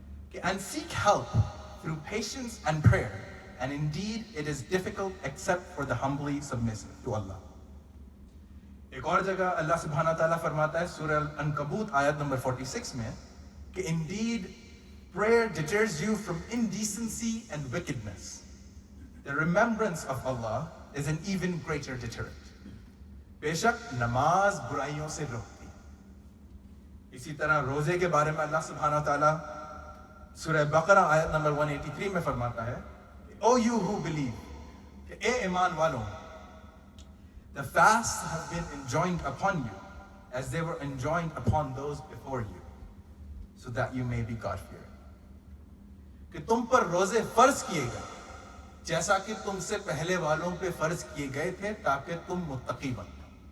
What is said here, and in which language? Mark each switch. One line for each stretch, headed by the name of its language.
English: کہ and seek help through patience and prayer and indeed it is difficult except for the humbly submissive to Allah۔
Urdu: ایک اور جگہ اللہ سبحانہ تعالیٰ فرماتا ہے سورہ العنکبوت آیت نمبر 46 میں کہ
English: indeed prayer deters you from indecency and wickedness. The remembrance of Allah is an even greater deterrent.
Urdu: بے شک نماز برائیوں سے روکتی۔ اسی طرح روزے کے بارے میں اللہ سبحانہ تعالیٰ سورہ بقرہ آیت نمبر 183 میں فرماتا ہے
English: O you who believe،
Urdu: کہ اے ایمان والوں،
English: the fasts have been enjoined upon you as they were enjoined upon those before you so that you may be God-fearing۔
Urdu: کہ تم پر روزے فرض کیے گئے جیسا کہ تم سے پہلے والوں پہ فرض کیے گئے تھے تاکہ تم متقی بنو۔